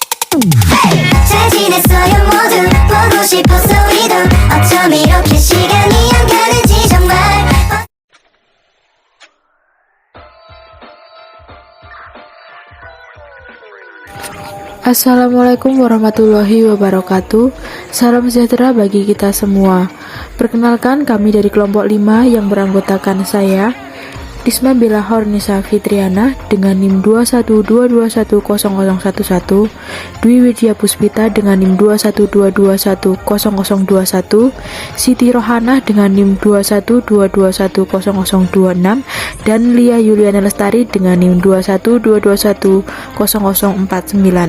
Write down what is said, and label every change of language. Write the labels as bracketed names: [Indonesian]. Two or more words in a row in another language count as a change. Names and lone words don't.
[Korean] 잘 지냈어요 모두 보고 싶어서 우리도 어쩜 이렇게 시간이 안 가는지 정말. [Arabic] السلام عليكم ورحمة الله وبركاته. [Indonesian] Salam sejahtera bagi kita semua. Perkenalkan, kami dari kelompok 5 yang beranggotakan saya Risma Bella Hornisa Fitriana dengan NIM 212210011, Dwi Widya Puspita dengan NIM 212210021, Siti Rohanah dengan NIM 212210026, dan Lia Yuliana Lestari dengan NIM 212210049.